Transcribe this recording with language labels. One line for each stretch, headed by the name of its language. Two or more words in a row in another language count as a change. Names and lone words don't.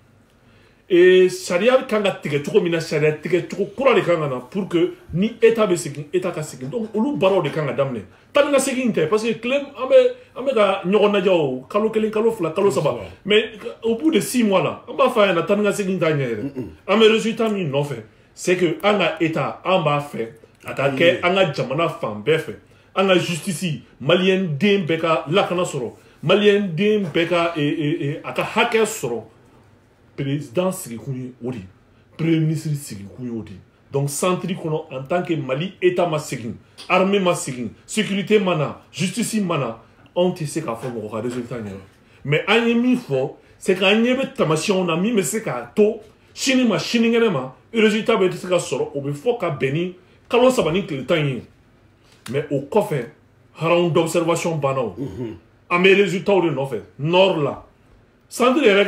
Bambara: sariya kan ka tigɛ cogo min na sariya tigɛ cogo kura de kan ka na
French: pour que
Bambara: ni état bɛ segin état ka segin donc olu baaraw de kan ka daminɛ tan ni ka segin tɛ
French: parce que
Bambara: tile an bɛ ka ɲɔgɔn lajɛ o kalo 1 kalo 2 kalo 3
French: mais au bout de 6 mois là
Bambara: an b'a fɔ a ɲɛna tan ni ka segin t'a ɲɛ yɛrɛ an bɛ résultat min nɔfɛ
French: c'est que
Bambara: an ka état an b'a fɛ a ka kɛ an ka jamana fan bɛɛ fɛ an ka justice maliyɛn den bɛɛ ka lakana sɔrɔ maliyɛn den bɛɛ ka a ka hakɛ sɔrɔ président sigikun ye o de premier ministre sigikun ye o de
French: donc centre
Bambara: kɔnɔ
French: en tant que
Bambara: Mali état ma segin armée ma segin sécurité mana justice mana anw tɛ se k'a fɔ mɔgɔ ka résultat ɲɛna mais an ye min fɔ
French: c'est que
Bambara: an ɲɛ bɛ tamasiyɛnw na min bɛ se k'a to sini ma sinikɛnɛ ma résultat bɛ se ka sɔrɔ o bɛ fɔ ka bɛn ni kalo 3 ni tile 10 ye mais o kɔfɛ
French: round d'observation
Bambara: banna o an bɛ résultat de nɔfɛ nord la centre yɛrɛ